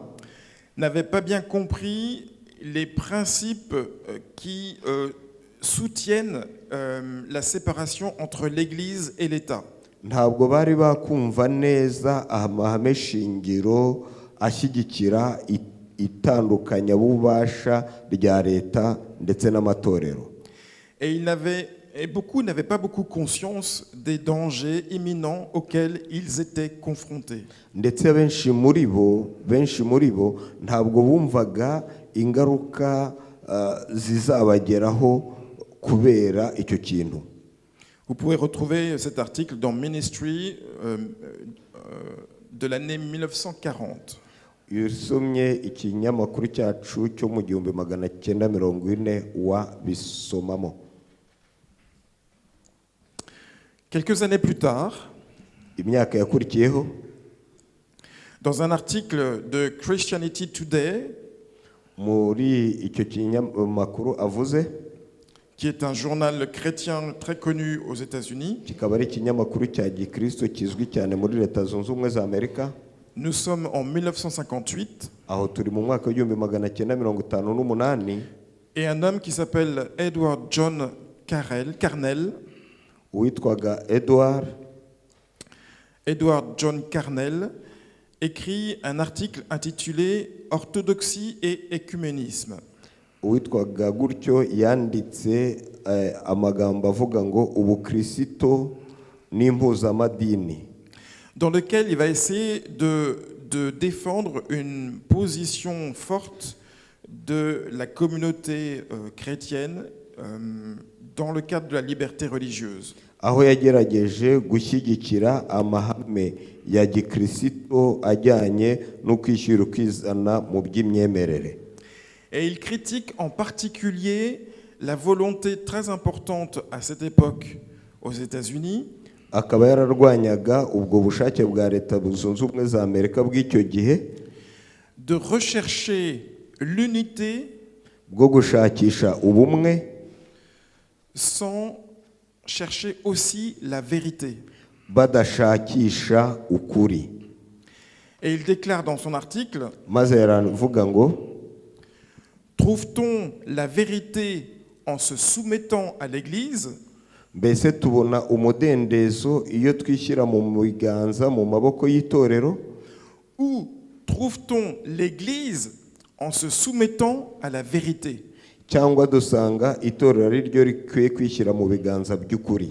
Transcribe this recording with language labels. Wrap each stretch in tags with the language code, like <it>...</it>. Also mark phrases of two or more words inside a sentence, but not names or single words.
<fr>n'avaient pas bien compris les principes qui soutiennent la séparation entre l'Église et l'État.</fr> <rw>ntabwo bari bakumva neza amahame shingiro ashyigikira itandukanya bubasha rya leta ndetse n'amatorero.</rw> <fr>Et beaucoup n'avaient pas beaucoup conscience des dangers imminents auxquels ils étaient confrontés.</fr> <rw>Ndetse benshi muri bo ntabwo bumvaga ingaruka zizabageraho kubera icyo kintu.</rw> <fr>Vous pouvez retrouver cet article dans Ministry de l'année 1940.</fr> <rw>Iyo usomye ikinyamakuru cyacu cyo mu 1940 wabisomamo.</rw> <fr>Quelques années plus tard,</fr> <rw>imyaka yakurikiyeho,</rw> <fr>dans un article de Christianity Today,</fr> <rw>muri icyo kinyamakuru avuze,</rw> <fr>qui est un journal chrétien très connu aux États-Unis,</fr> <rw>kikaba ari ikinyamakuru cya gikristo kizwi cyane muri leta zunze ubumwe za Amerika.</rw> <fr>Nous sommes en 1958.</fr> <rw>Aho turi mu mwaka w'1958.</rw> <fr>Et un homme qui s'appelle Edward John Carnell,</fr> <rw>witwaga Edward John Carnell,</rw> <fr>écrit un article intitulé Orthodoxie et écuménisme.</fr> <rw>Witwaga gutyo yanditse amagambo avuga ngo ubukristo n'impuzamadini,</rw> <fr>dans lequel il va essayer de défendre une position forte de la communauté chrétienne dans le cadre de la liberté religieuse.</fr> <rw>Aho yagerageje gushyigikira amahame ya gikristo ajyanye no kwishyura ukizana mu by'imyemerere.</rw> <fr>Et il critique en particulier la volonté très importante à cette époque aux États-Unis</fr> <rw>akaba yararwanyaga ubwo bushake bwa leta zunze ubumwe za Amerika bw'icyo gihe</rw> <fr>de rechercher l'unité</fr> <rw>bwo gushakisha ubumwe</rw> <fr>sans chercher aussi la vérité.</fr> <rw>badashakisha ukuri.</rw> <fr>Et il déclare dans son article,</fr> <rw>maze yaravuga ngo,</rw> <fr>trouve-t-on la vérité en se soumettant à l'Église</fr> <rw>mbese tubona umudendezo iyo twishyira mu biganza mu maboko y'itorero?</rw> <fr>Où trouve-t-on l'Église en se soumettant à la vérité?</fr> <rw>Cyangwa dusanga itorero ari ryo rikwiye kwishyira mu biganza by'ukuri?</rw>